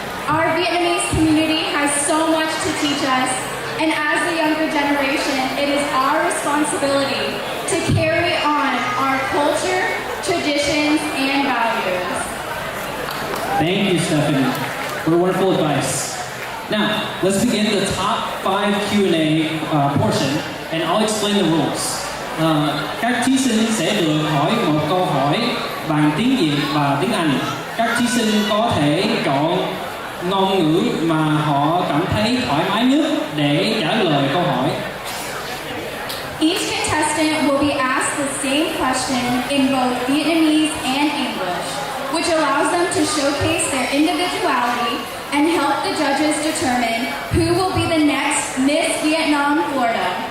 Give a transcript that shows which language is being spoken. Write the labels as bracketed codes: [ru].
[en] Our Vietnamese community has so much to teach us, and as the younger generation, it is our responsibility to carry on our culture, traditions, and values. Thank you, Stephanie, for wonderful advice. Now, let's begin the top 5 Q&A portion, and I'll explain the rules. [vi] Các thí sinh sẽ được hỏi một câu hỏi bằng tiếng Việt và tiếng Anh. Các thí sinh có thể chọn ngôn ngữ mà họ cảm thấy thoải mái nhất để trả lời câu hỏi. [en] Each contestant will be asked the same question in both Vietnamese and English, which allows them to showcase their individuality and help the judges determine who will be the next Miss Vietnam, Florida.